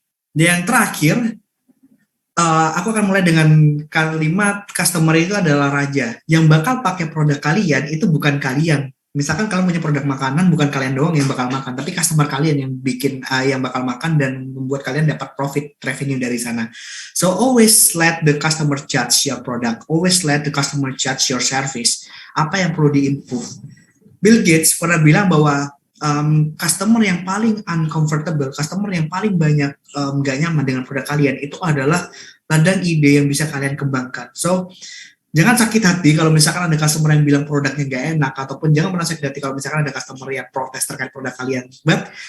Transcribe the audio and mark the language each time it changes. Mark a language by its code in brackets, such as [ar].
[id] Dan yang terakhir, aku akan mulai dengan kalimat customer itu adalah raja. Yang bakal pakai produk kalian itu bukan kalian. Misalkan kalian punya produk makanan, bukan kalian doang yang bakal makan, tapi customer kalian yang yang bakal makan dan membuat kalian dapat profit revenue dari sana. [en] So always let the customer judge your product. Always let the customer judge your service. [id] Apa yang perlu diimprove? Bill Gates pernah bilang bahwa customer yang paling uncomfortable, customer yang paling banyak gak nyaman dengan produk kalian itu adalah ladang ide yang bisa kalian kembangkan. So, jangan sakit hati kalau misalkan ada customer yang bilang produknya gak enak, ataupun jangan pernah sakit hati kalau misalkan ada customer yang protes terkait produk kalian. But